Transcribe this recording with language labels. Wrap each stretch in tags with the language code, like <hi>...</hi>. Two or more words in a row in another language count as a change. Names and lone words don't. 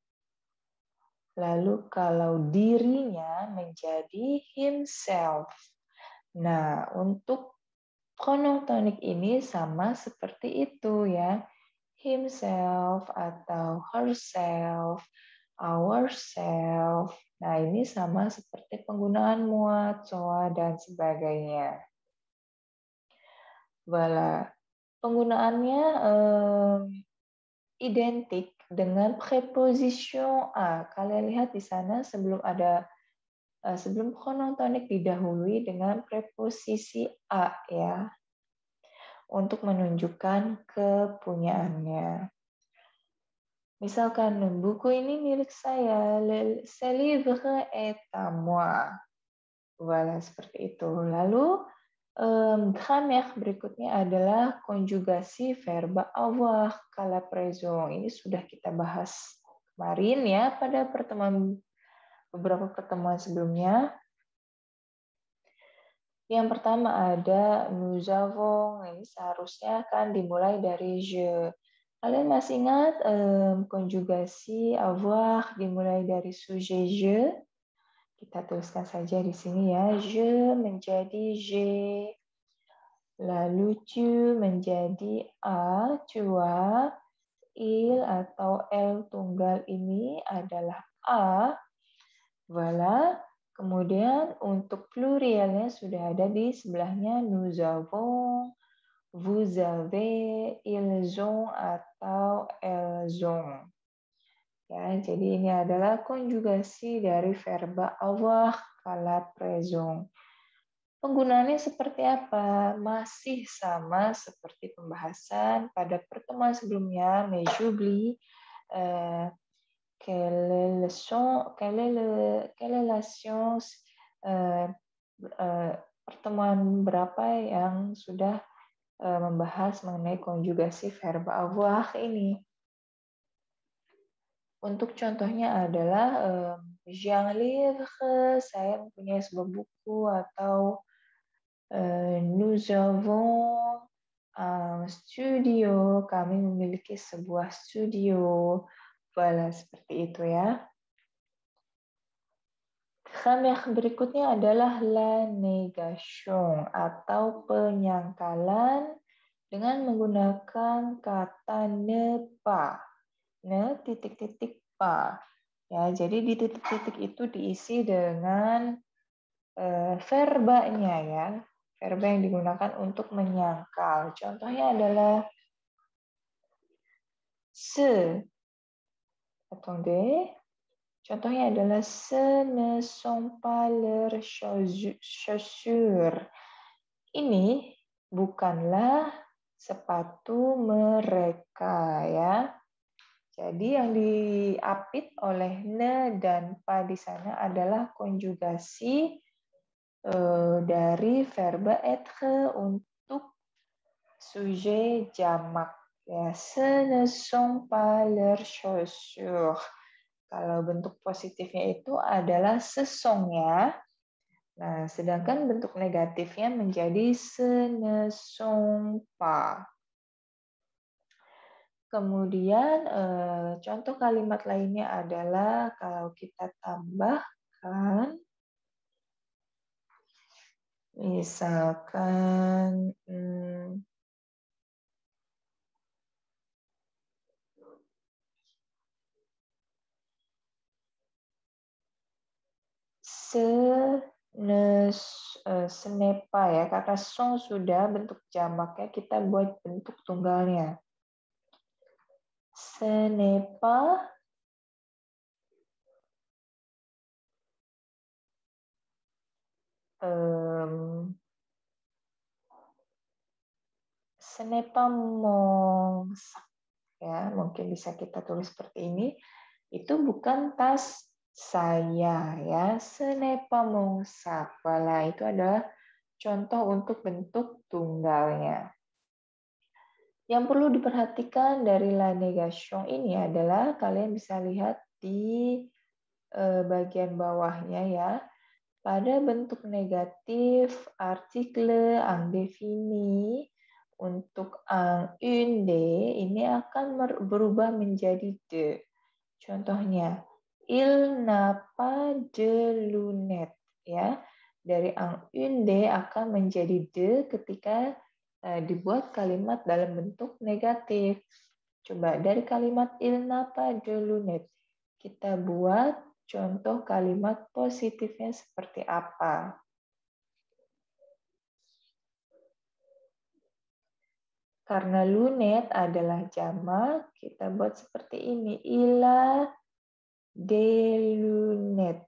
<id>Lalu kalau dirinya menjadi himself. Nah, untuk</id> <fr>pronom tonique</fr> <id>ini sama seperti itu ya.</id> <en>Himself atau herself, ourself.</en> <id>Nah, ini sama seperti penggunaan</id> <fr>moi, toi,</fr> <id>dan sebagainya. Voilà. Penggunaannya identik dengan preposition a. Kalian lihat di sana sebelum pronoun tonik didahului dengan preposisi a ya, untuk menunjukkan kepunyaannya. Misalkan, buku ini milik saya,</id> <fr>ce livre est à moi.</fr> <id>Voilà, seperti itu. Lalu, grammaire berikutnya adalah konjugasi verba avoir kala présent. Ini sudah kita bahas kemarin ya pada beberapa pertemuan sebelumnya. Yang pertama ada</id> <fr>nous avons.</fr> <id>Ini seharusnya akan dimulai dari je. Kalian masih ingat konjugasi avoir dimulai dari</id> <fr>sujet je?</fr> <id>Kita tuliskan saja di sini ya. Je menjadi je. Lalu tu menjadi a,</id> <fr>tu as.</fr> <id>Il atau elle tunggal ini adalah a. Voilà. Kemudian untuk plurialnya sudah ada di sebelahnya</id> <fr>nous avons, vous avez, ils ont</fr> <id>atau</id> <fr>elles ont.</fr> <id>Ya, jadi ini adalah konjugasi dari verba avoir kala présent. Penggunaannya seperti apa? Masih sama seperti pembahasan pada pertemuan sebelumnya,</id> <fr>mais j'oublie quelle est la science,</fr> <id>pertemuan berapa yang sudah membahas mengenai konjugasi verba avoir ini. Untuk contohnya adalah</id> <fr>j'ai un livre,</fr> <id>saya mempunyai sebuah buku, atau</id> <fr>nous avons un studio,</fr> <id>kami memiliki sebuah studio. Voilà, seperti itu ya. Grammaire berikutnya adalah</id> <fr>la négation</fr> <id>atau penyangkalan dengan menggunakan kata</id> <fr>ne pas.</fr> <id>Ne titik-titik pas. Ya, jadi di titik-titik itu diisi dengan verbanya ya. Verba yang digunakan untuk menyangkal. Contohnya adalah se. Attendez. Contohnya adalah</id> <fr>ce ne sont pas leurs chaussures.</fr> <id>Ini bukanlah sepatu mereka ya. Jadi yang diapit oleh ne dan pa di sana adalah konjugasi dari verba être untuk sujet jamak. Ya,</id> <fr>ce ne sont pas leurs chaussures.</fr> <id>Kalau bentuk positifnya itu adalah</id> <fr>ce sont</fr> <id>ya. Nah, sedangkan bentuk negatifnya menjadi</id> <fr>ce ne sont pas.</fr> <id>Kemudian contoh kalimat lainnya adalah kalau kita tambahkan, misalkan</id> <fr>ce n'est pas</fr> <id>ya, karena sont sudah bentuk jamaknya, kita buat bentuk tunggalnya.</id> <fr>Ce n'est pas ce n'est pas mon sac</fr> <id>ya, mungkin bisa kita tulis seperti ini. Itu bukan tas saya ya.</id> <fr>Ce n'est pas mon sac.</fr> <id>Voilà, itu adalah contoh untuk bentuk tunggalnya. Yang perlu diperhatikan dari</id> <fr>la négation</fr> <id>ini adalah kalian bisa lihat di bagian bawahnya ya. Pada bentuk negatif, artikel indéfini untuk</id> <fr>un, une, des</fr> <id>ini akan berubah menjadi de. Contohnya,</id> <fr>il n'a pas de lunettes ya.</fr> <id>Dari</id> <fr>un, une, des</fr> <id>akan menjadi de ketika dibuat kalimat dalam bentuk negatif. Coba dari kalimat</id> <fr>il n'a pas de lunettes</fr> <id>kita buat contoh kalimat positifnya seperti apa? Karena lunet adalah jamak, kita buat seperti ini.</id> <fr>Ila des lunettes.</fr>